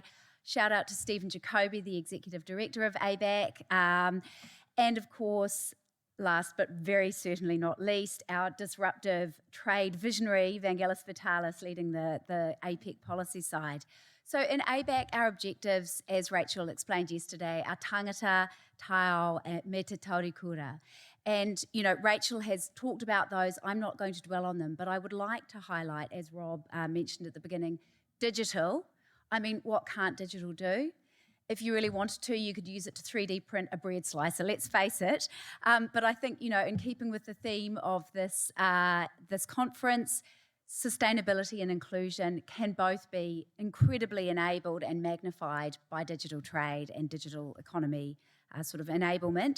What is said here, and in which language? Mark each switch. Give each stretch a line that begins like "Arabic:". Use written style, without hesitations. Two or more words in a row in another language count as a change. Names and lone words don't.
English: Shout out to Stephen Jacoby, the Executive Director of ABAC. And of course, last but very certainly not least, our disruptive trade visionary, Vangelis Vitalis, leading the APEC policy side. So in ABAC, our objectives, as Rachel explained yesterday, are
Māori: tangata, taiao,
English: and
Māori: me te taurikura.
English: And, you know, Rachel has talked about those. I'm not going to dwell on them, but I would like to highlight, as Rob mentioned at the beginning, digital. I mean, what can't digital do? If you really wanted to, you could use it to 3D print a bread slicer, let's face it. But I think, you know, in keeping with the theme of this, this conference, sustainability and inclusion can both be incredibly enabled and magnified by digital trade and digital economy sort of enablement.